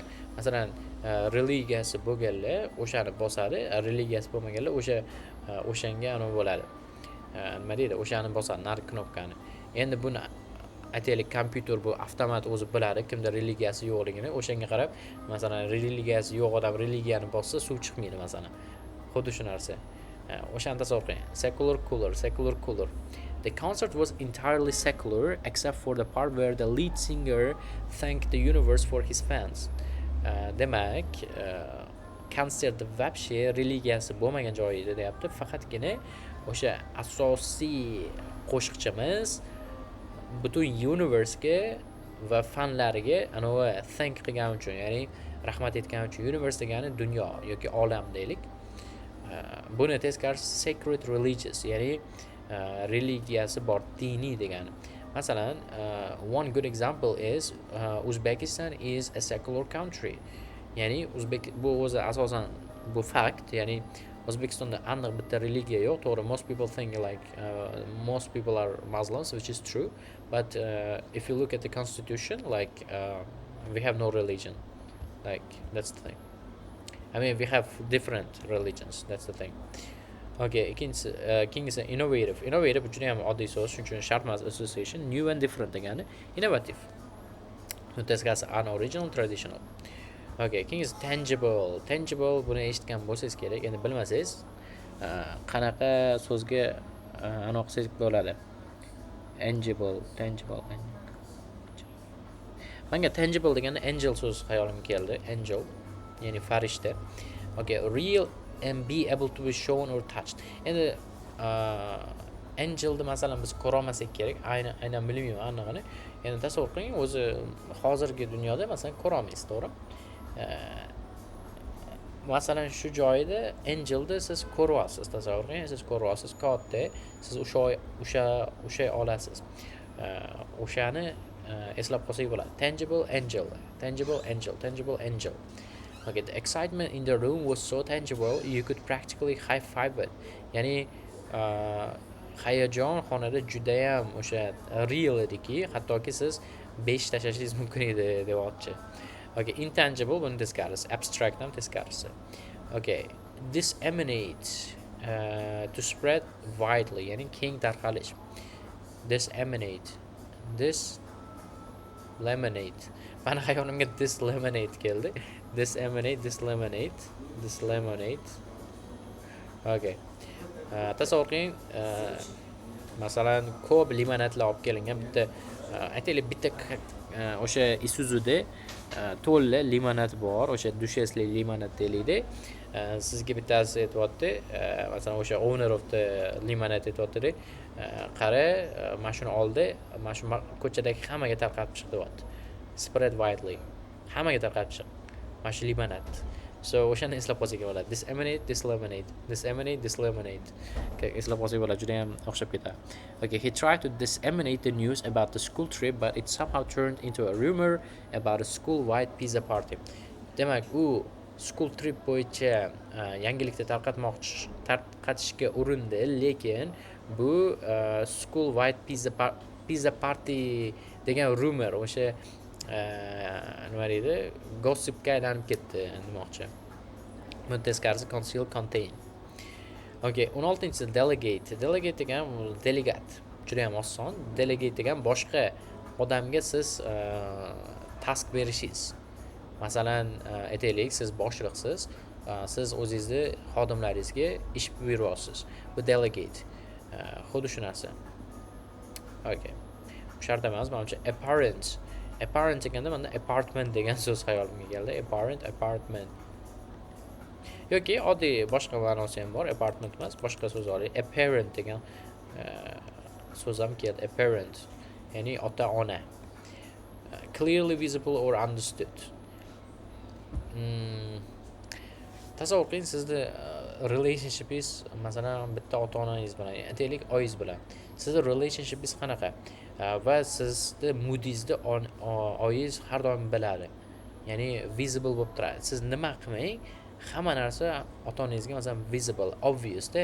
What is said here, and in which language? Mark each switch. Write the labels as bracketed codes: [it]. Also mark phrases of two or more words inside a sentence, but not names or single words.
[uz] Masalan, religiyasi bo'lganlar o'shani bosadi, religiyasi bo'lmaganlar o'shanga anaqa bo'ladi. Nima deydi? O'shani bosadi, narigi knopkani. Endi buni aytaylik, kompyuter bu avtomat o'zi biladi kimda religiyasi yo'qligini. O'shanga qarab, masalan, religiyasi yo'q odam religiyani bossa, suv chiqmaydi masalan. Xuddi shu narsa. O'shani tasavvur qiling. [en] Secular cooler. The concert was entirely secular except for the part where the lead singer thanked the universe for his fans. [uz] Demak, konsertda vobshe religiyasi bo'lmagan joy edi deyapti. Faqatgina o'sha asosiy qo'shiqchimiz butun universe'ga va fanlariga anavi thank qilgani uchun, ya'ni rahmat etgani uchun, universe degani dunyo yoki olam deylik. Buni teskarisi [en] sacred religious, [uz] ya'ni religiyasi bor, diniy degani. Masalan, [en] one good example is Uzbekistan is a secular country. [uz] Ya'ni bu o'zi asosan bu fact, ya'ni O'zbekistonda aniq bitta religiya yo'q, to'g'ri. [en] Most people think like most people are Muslims, which is true, but if you look at the constitution, like we have no religion. Like that's the thing. I mean, we have different religions. That's the thing. [uz] Okay, ikkinchisi innovative. Innovative juda ham oddiy so'z, shuning uchun shart emas, association, [en] new and different [uz] degani innovative. Teskarisi [en] unoriginal, traditional. [uz] Okay, ikkinchisi tangible buni eshitgan bo'lsangiz kerak. Endi bilmasangiz, qanaqa so'zga aniq qilsangiz bo'ladi. Tangible. Menga tangible deganda angel so'z hayolimga keldi. Angel, ya'ni farishta. [en] Okay, real and be able to be shown or touched. [uz] Endi angelni masalan biz ko'ra olmasak kerak. Aynan bilmayman anig'ini. Endi tasavvur qiling, o'zi hozirgi dunyoda masalan ko'ra olmaysiz, to'g'ri? masalan shu joyda angelni siz ko'ryapsiz, tasavvur qiling, siz ko'ryapsiz katta, siz o'sha olasiz. O'shani eslab qolsak bo'ladi. [en] Tangible angel, tangible angel, tangible angel. Okay, the excitement in the room was so tangible you could practically high five it. [uz] Ya'ni hayajon xonada judayam o'sha real ediki, hattoki siz 5 tashlashingiz mumkin edi deyapti. Okay, intangible buni teskarisi, abstractdan teskarisi. [en] Okay, disseminate to spread widely, [uz] ya'ni keng tarqalish. [en] Disseminate, this lemonade. [uz] Mana xayolimga [en] this lemonade [uz] keldi. [en] Disseminate, this lemonade, this lemonade. Okay. [uz] Tasavvur qiling, masalan ko'p limonadlar olib kelingan bitta aytaylik bitta o'sha Isuzuda to'la limonad bor, o'sha dushesli limonad deylikda. Sizga bittasi aytyapti, masalan o'sha [en] owner of the [uz] limonad aytyapti-da, qara, mana shuni oldi, mana shu ko'chadagi hammaga tarqatib chiq deyapti. [en] Spread widely. [uz] Hammaga tarqatib chiq. Mana shu limonad. So o'shani eslab qolsak bo'ladi. [en] Disseminate, this lemonade. Disseminate, this lemonade. [uz] Okay, eslab qolsak bo'ladi, juda ham o'xshab ketadi. [en] Okay, he tried to disseminate the news about the school trip, but it somehow turned into a rumor about a school-wide pizza party. [uz] Demak, u [en] school trip [uz] bo'yicha yangilikni tarqatishga urindi, lekin bu [en] school-wide pizza party [uz] degan rumor, o'sha nima deydi, gossipga aylanib ketdi demoqchi. Buni teskarisi [en] conceal, contain. [uz] Okay, 16-si delegate. Delegate degan delegat. Juda ham oson. Delegate degan boshqa odamga siz task berishingiz. Masalan, aytaylik, siz boshliqsiz, siz o'zingizni xodimlaringizga ish buyuryapsiz. Bu delegate. Xuddi shu narsa. Okay. Shart emas, menimcha apparent. Apparent deganda menda apartment degan so'z xayolimga keldi. [en] Apparent, apartment. [uz] Yoki oddiy boshqa ma'nosi ham bor, apartment emas, boshqa so'z oling. Apparent degan so'z ham keldi. Apparent, ya'ni ota-ona. [en] Clearly visible or understood. [uz] Tasavvur qiling, sizni relationshipingiz, masalan, bitta ota-onangiz bilan, aytaylik, oyingiz bilan. Sizni relationshipingiz qanaqa? Va sizni moodingizni oyingiz har doim biladi. Ya'ni visible bo'lib turadi. Siz nima qilmang, hamma narsa ota-onangizga masalan [en] visible, obvious [uz] da.